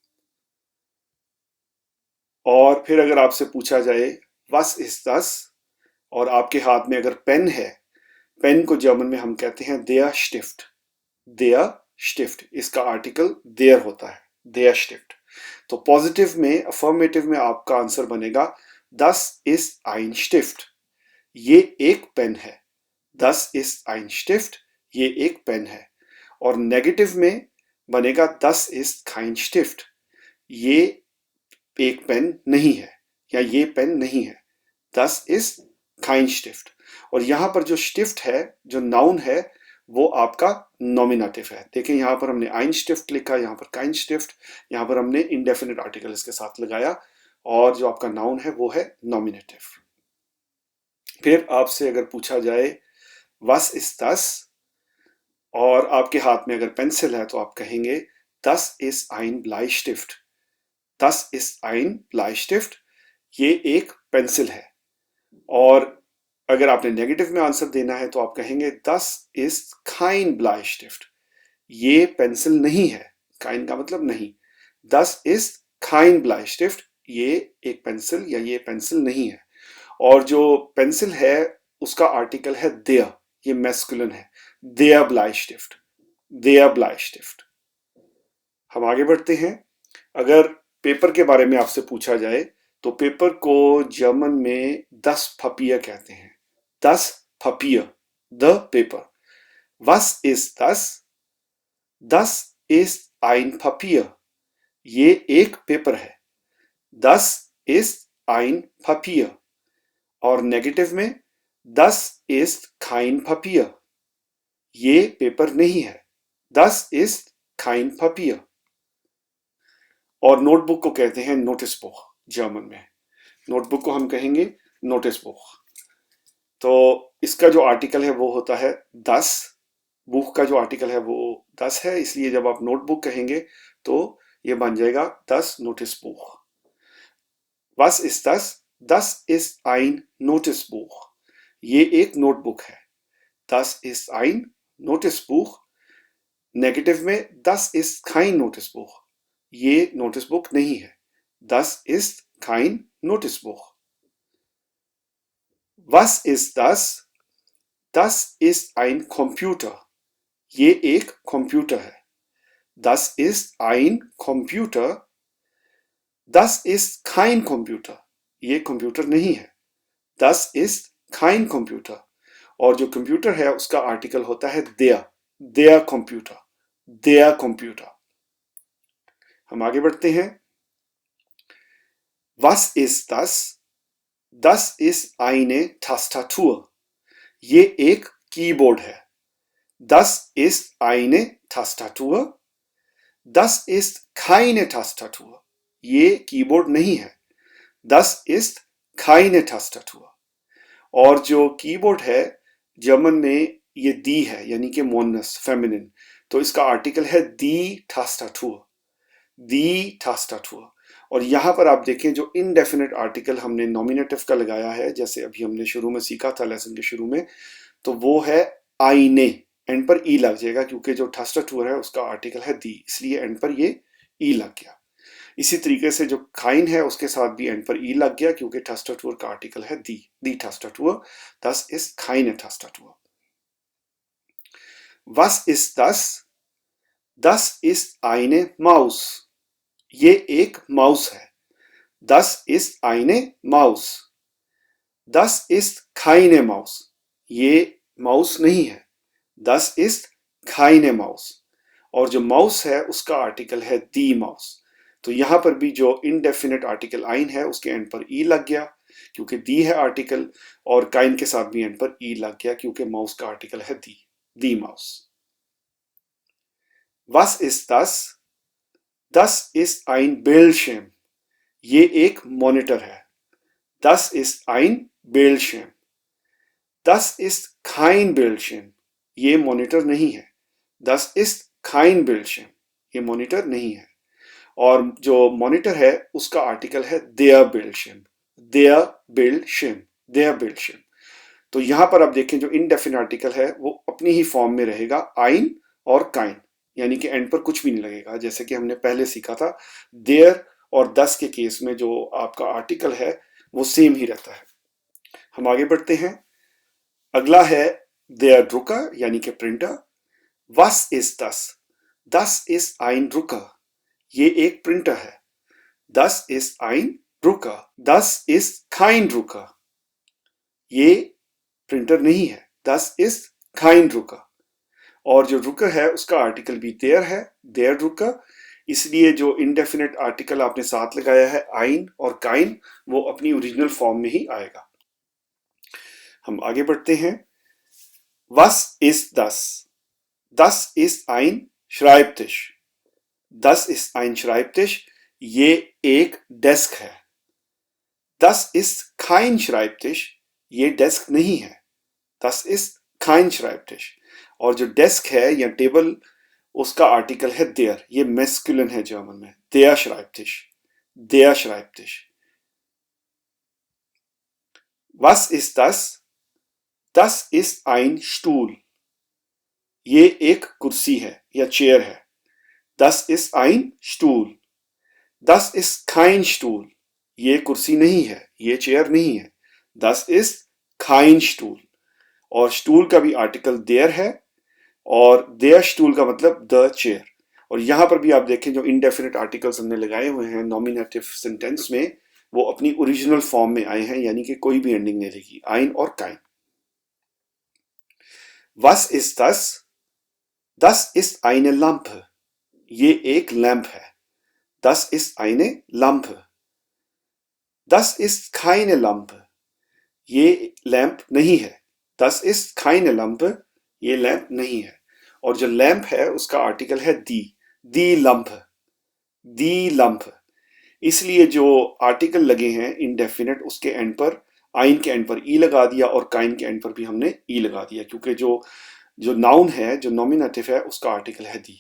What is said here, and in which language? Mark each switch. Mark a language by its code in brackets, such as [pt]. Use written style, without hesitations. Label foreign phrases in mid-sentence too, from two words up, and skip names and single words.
[hi] और फिर अगर आपसे पूछा जाए [de] was ist das, [hi] और आपके हाथ में अगर पेन है, पेन को जर्मन में हम कहते हैं [de] der Stift. der Stift, [hi] इसका आर्टिकल देयर होता है, [de] der Stift. [hi] तो पॉजिटिव में, अफर्मेटिव में आपका आंसर बनेगा [de] das ist ein Stift, [hi] ये एक पेन है। [de] das ist ein Stift, [hi] ये एक पेन है। और नेगेटिव में बनेगा [de] das ist kein Stift, [hi] ये एक पेन नहीं है या ये पेन नहीं है। [de] das ist kein Stift। [hi] और यहां पर जो स्टिफ्ट है, जो नाउन है, वो आपका नॉमिनेटिव है। देखिए यहां पर हमने [de] ein Stift [hi] लिखा, यहां पर [de] kein Stift, [hi] यहां पर हमने [en] indefinite article [hi] इसके साथ लगाया, और जो आपका नाउन है वो है नॉमिनेटिव। फिर आपसे अगर पूछा जाए [de] was ist das, [hi] और आपके हाथ में अगर पेंसिल है तो आप कहेंगे [de] das ist ein Bleistift, das ist ein Bleistift, [hi] ये एक पेंसिल है। और अगर आपने नेगेटिव में आंसर देना है तो आप कहेंगे [de] das ist kein Bleistift, [hi] ये पेंसिल नहीं है। [de] kein [hi] का मतलब नहीं। [de] das ist kein Bleistift, [hi] ये एक पेंसिल या ये पेंसिल नहीं है। और जो पेंसिल है उसका आर्टिकल है der, ये मैस्कुलिन है। [de] der Bleistift, der Bleistift। [hi] हम आगे बढ़ते हैं। अगर पेपर के बारे में आपसे पूछा जाए तो पेपर को जर्मन में [de] das Papier [hi] कहते हैं। [de] das Papier, [en] the paper। [de] was ist das? das ist ein Papier, [hi] ये एक पेपर है। [de] das ist ein Papier। [hi] और नेगेटिव में [de] das ist kein Papier, [hi] ये पेपर नहीं है। [de] das ist kein Papier। [hi] और नोटबुक को कहते हैं [de] Notizbuch [hi] जर्मन में। नोटबुक को हम कहेंगे [de] Notizbuch. [hi] तो इसका जो आर्टिकल है वो होता है das, बुक का जो आर्टिकल है वो das है, इसलिए जब आप नोटबुक कहेंगे तो ये बन जाएगा [de] das Notizbuch। was ist das? das ist ein Notizbuch, [hi] ये एक नोटबुक है। [de] das ist ein Notizbuch। [hi] नेगेटिव में [de] das ist kein Notizbuch, [hi] ये नोटिसबुक नहीं है। [de] das ist kein Notizbuch। was ist das? das ist ein Computer, [hi] ये एक कंप्यूटर है। [de] das ist ein Computer। das ist kein Computer, [hi] ये कंप्यूटर नहीं है। [de] das ist kein Computer। [hi] और जो कंप्यूटर है उसका आर्टिकल होता है [de] der Computer, der Computer। [hi] हम आगे बढ़ते हैं। [de] was ist das? das ist eine Tastatur, [hi] ये एक कीबोर्ड है। [de] das ist eine Tastatur। das ist keine Tastatur, [hi] ये कीबोर्ड नहीं है। [de] das ist keine Tastatur। [hi] और जो कीबोर्ड है जर्मन में ये दी है, यानी कि मोनस, फेमिनिन, तो इसका आर्टिकल है [de] die Tastatur, die Tastatur। [hi] और यहां पर आप देखें जो [en] indefinite article [hi] हमने नॉमिनेटिव का लगाया है, जैसे अभी हमने शुरू में सीखा था लेसन के शुरू में, तो वो है आईने, एंड पर ई लग जाएगा क्योंकि जो Tastatur है उसका आर्टिकल है दी, इसलिए एंड पर ये ई लग गया। इसी तरीके से जो काइन है उसके साथ भी एंड पर ई लग गया क्योंकि Tastatur का आर्टिकल है [de] die Tastatur. das ist keine Tastatur। was ist das? das ist eine Maus, [hi] ये एक माउस है। [de] das ist eine Maus। das ist keine Maus, [hi] ये माउस नहीं है। [de] das ist keine Maus। [hi] और जो माउस है उसका आर्टिकल है [de] die Maus। [hi] तो यहां पर भी जो [en] indefinite article [hi] आइन है उसके एंड पर ई लग गया क्योंकि दी है आर्टिकल, और काइन के साथ भी एंड पर ई लग गया क्योंकि माउस का आर्टिकल है [de] die Maus. was ist das? das ist ein Bildschirm, [hi] ये एक मॉनिटर है। [de] das ist ein Bildschirm। das ist kein Bildschirm, [hi] ये मॉनिटर नहीं है। [de] das ist kein Bildschirm, [hi] ये मॉनिटर नहीं है। और जो मॉनिटर है उसका आर्टिकल है [de] der Bildschirm, der Bildschirm, der Bildschirm। [hi] तो यहां पर आप देखें जो [en] indefinite article [hi] है वो अपनी ही फॉर्म में रहेगा ein और kein, यानी कि एंड पर कुछ भी नहीं लगेगा, जैसे कि हमने पहले सीखा था। देयर और दस के केस में जो आपका आर्टिकल है वो सेम ही रहता है। हम आगे बढ़ते हैं। अगला है [de] der Drucker, [hi] यानी कि प्रिंटर। [de] was ist das? das ist ein Drucker, [hi] ये एक प्रिंटर है। [de] Das ist ein Drucker. Das ist kein Drucker. [hi] ये प्रिंटर नहीं है. [de] Das ist kein Drucker. [hi] और जो रुकर है उसका आर्टिकल भी देयर है, [de] der Rucker. [hi] इसलिए जो [en] indefinite article [hi] आपने साथ लगाया है आइन और काइन, वो अपनी [en] original form [hi] में ही आएगा. हम आगे बढ़ते हैं. [de] Was ist das? Das ist ein Schreibtisch. Das ist ein Schreibtisch. [hi] ये एक डेस्क है. [de] Das ist kein Schreibtisch. [hi] ये डेस्क नहीं है. [de] Das ist kein Schreibtisch. [hi] और जो डेस्क है या टेबल, उसका आर्टिकल है देयर. ये मैस्कुलिन है जर्मन में. [de] Der Schreibtisch. Der Schreibtisch. Was ist das? Das ist ein Stuhl. [hi] ये एक कुर्सी है या चेयर है. [de] Das ist ein Stuhl. Das ist kein Stuhl. [hi] ये कुर्सी नहीं है, ये चेयर नहीं है. [de] Das ist kein Stuhl. [hi] और स्टूल का भी आर्टिकल देयर है और [de] der Stuhl [hi] का मतलब [en] the chair. [hi] और यहां पर भी आप देखें जो [en] indefinite articles [hi] हमने लगाए हुए हैं [en] nominative sentence [hi] में, वो अपनी [en] original form [hi] में आए हैं, यानी कि कोई भी एंडिंग नहीं रहेगी. आइन और काइन. [de] Was ist das? Das ist eine Lampe. [hi] ये एक लैंप है. [de] Das ist eine Lampe. Das ist keine Lampe. [hi] ये लैंप नहीं है. [de] Das ist keine Lampe. [hi] ये लैंप नहीं है. और जो लैंप है उसका आर्टिकल है [de] die Lampe. die Lampe. [hi] इसलिए जो आर्टिकल लगे हैं इंडेफिनेट, उसके एंड पर, आइन के एंड पर ई लगा दिया और काइन के एंड पर भी हमने ई लगा दिया, क्योंकि जो नाउन है, जो नॉमिनेटिव है, उसका आर्टिकल है दी.